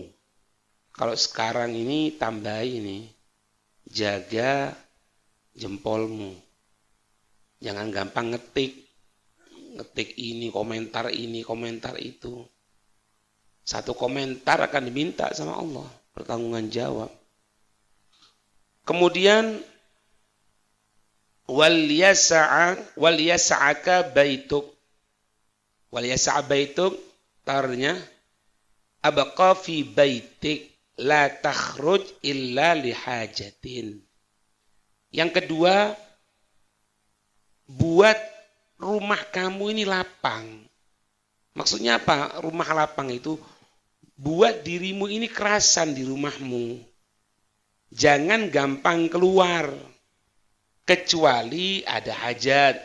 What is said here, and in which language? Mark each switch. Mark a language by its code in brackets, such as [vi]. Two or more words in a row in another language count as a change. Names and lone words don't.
[id] Kalau sekarang ini tambah ini, jaga jempolmu. Jangan gampang ngetik ini, komentar itu. Satu komentar akan diminta sama Allah, pertanggungan jawab. [ar] Kemudian وليسعك بيتك. وليسع بيتك، ترنيا ابق في بيتك لا تخرج إلا لحاجة. [id] Yang kedua, buat rumah kamu ini lapang. Maksudnya apa? Rumah lapang itu buat dirimu ini kerasan di rumahmu. Jangan gampang keluar. Kecuali ada hajat.